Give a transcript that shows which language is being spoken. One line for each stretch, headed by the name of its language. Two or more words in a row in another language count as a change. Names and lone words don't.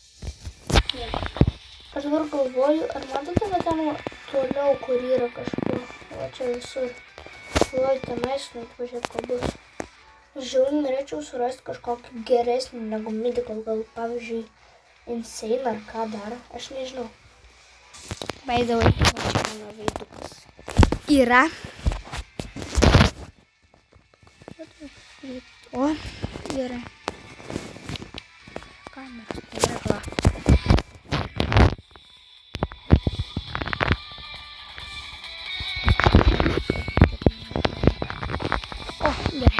Lithuanian: Aš dabar galvoju, ar matote, kad ten toliau, kur yra kažkur. O čia visur. Galvoju, tenais, pažiūrėt, ko bus. Aš žiauriai norėčiau surasti kažkokį geresnį negu Mythical, gal pavyzdžiui, Insane ar ką dar, aš nežinau.
English: By the way,
Lithuanian: čia mano veidukas yra. O, gerai. Kameras, tai yra kla. O, gerai.